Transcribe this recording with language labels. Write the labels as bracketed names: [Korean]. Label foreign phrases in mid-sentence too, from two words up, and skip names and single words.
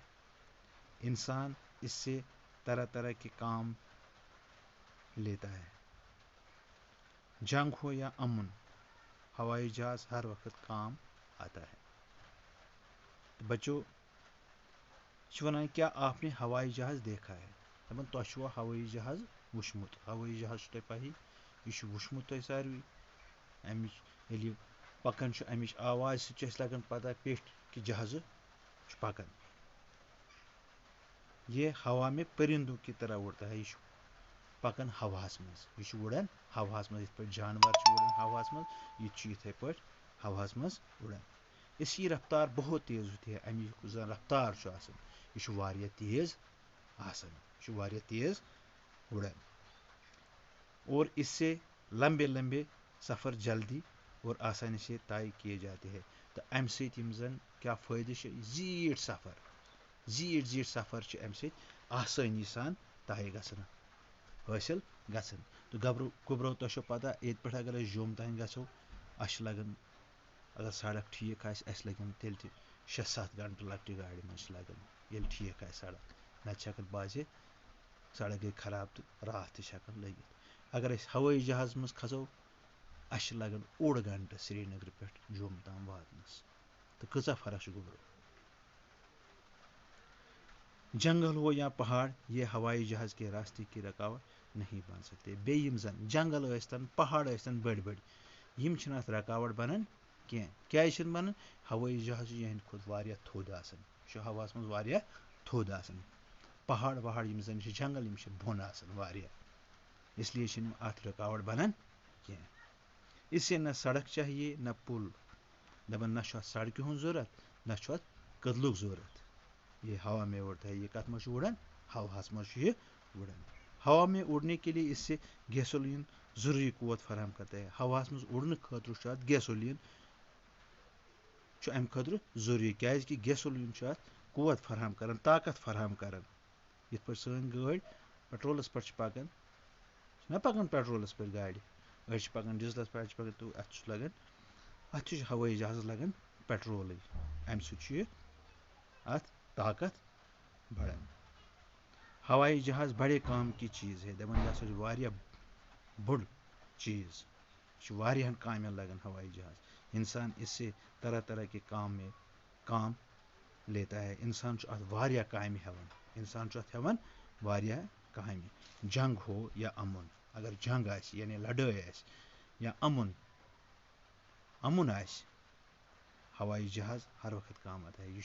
[Hindi] इंसान इससे तरह तरह के काम लेता है। जंग हो या अमन, हवाई जहाज हर वक्त काम आता है। तो बच्चों वन क्या आपने हवाई जहाज देखा है? [Kashmiri] दपान तुम हवाई जहाज वुचमुत। हवाई जहाज तुम पही यह वुचमुत तुम सारवी। अमिच पकन अमिच आवाज से लगन पता पेट कि जहाज पकन। [Hindi] ये हवा में परिंदों की तरह उड़ता है। [Kashmiri] यह पकन हवास मज, यह उड़ान हवास मज। इत जानवर उड़ान हवास मज, यह इथे पे हवास मज उड़ान। [Hindi] इसकी रफ्तार बहुत तेज होती है। [Kashmiri] अमिच जन रफ्तार यह वारिया तेज आसान, यह वारिया तेज उड़ान [Hindi] और इससे लंबे लंबे सफ़र जल्दी और आसानी से तय किए जाते हैं। [Kashmiri] तो अमि सत जन क्या फ़ायदे जीट सफ़र, जीट जीट सफ़र अमि सत आसानी सान तय गसन हासिल गसन। तो गोबरो तुम पता ये पे अगर जुम तान गो अस लगन, अगर सड़क ठीक आस लगन तेल 6-7 घंटे लकट गाड़ी मज लगन ये ठीक आ सड़क। नत बाजे सड़क गई खराब तो रात तक लगित। अगर अस हवाई जहाज मज खसो अस लगन 1.5 घंटे श्रीनगर पे जुम ताम वातनस। तो कचा फर्क गोबरो। [Hindi] जंगल हो या पहाड़, ये हवाई जहाज के रास्ते की रुकावट नहीं बन सकते। [Kashmiri] बेयम जन जंगल यस्तन पहाड़ यस्तन बड़ बड़ यम अत रुकावट बनन क्या बनन। हवाई जहाज यहद खुद वारिया थोद आसन, हवास मज वारिया थोद आसन। पहाड़ वहाड़ यम जन जंगल यम बोन आसन वारिया, इसलिए अत रुकावट बनन क्या। [Hindi] इसे न सड़क चाहिए न पुल, [Kashmiri] दपन न सड़क हूं जरूरत न कदलुक जरूरत, [Hindi] ये हवा में उड़ता है। [Kashmiri] ये कत मज उड़ान, हवास मज ये उड़ान। [Hindi] हवा में उड़ने के लिए इससे गैसोलीन जरूरी कुवत फराहम करता है। [Kashmiri] हवास मज उड़ने खतर गैसोलीन अम खतर जरूरी, क्या कि गैसोलीन कुवत फराहम कर, ताकत फराहम कर। ये सन गाड़ी पेट्रोलस पे पकान ना, पकान पेट्रोलस पे गाड़ी, अड़ पकान डीजलस पे पकान, तो अत लगन, अत हवाई जहाज लगन पेट्रोल, अम अत ताकत बढ़ान। [Hindi] हवाई जहाज बड़े काम की चीज़ है, [Kashmiri] दपन यह बड़ चीज़, वारियान कामें लगन हवाई जहाज। [Hindi] इंसान इससे तरह तरह के काम लेता है। [Kashmiri] इंसान वारिया कामें हेवन, इंसान हेवन वारिया कामें। [Hindi] जंग हो या अमन, [Kashmiri] अगर जंग आस यानी लड़ाई आस या अमन आस, [Hindi] हवाई जहाज हर वक्त काम आता है।